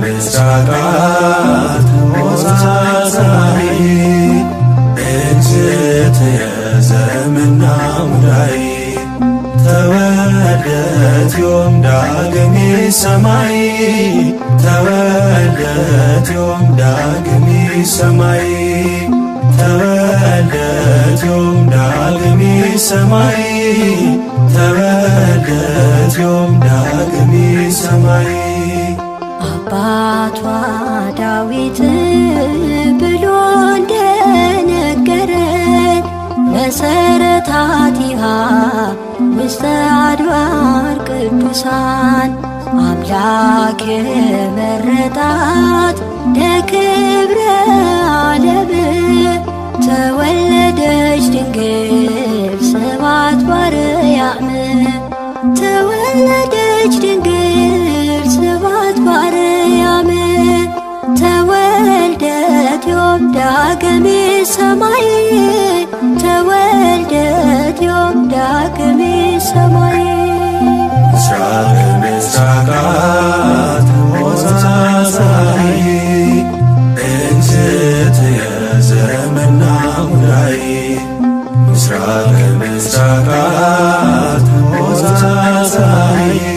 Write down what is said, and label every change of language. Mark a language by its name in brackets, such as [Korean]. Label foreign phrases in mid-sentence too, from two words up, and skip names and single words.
[Geez] ምስራቃት ሙዛዛዬ እግዝእትየ ዘመና ሙዳዬ ተወልደት ዮም ዳግሜ ሰማይ ተወልደት ዮም ዳግሜ ሰማይ ተወልደት ዮም ዳግሜ ሰማይ ተወልደት ዮም ዳግሜ ሰማይ [Amharic] አባቷ ዳዊት ብሎ እንደነገረን [Geez] መሰረታቲሃ ውስተ አድባር ቅዱሳን [Amharic] አምላክ የመረጣት ለክብረ ዓለም ተወለደች ድንግል ስብሐት በአርያም ተወለደች ድንግል ስብሐት በአርያም [Geez] ተወልደት ዮም ዳግሜ ሰማይ ተወልደት ዮም ዳግሜ ሰማይ ምስራቀ ምስራቃት ሙዛዛዬ እግዝእትየ ዘመና ሙዳዬ ምስራቀ ምስራቃት ሙዛዛዬ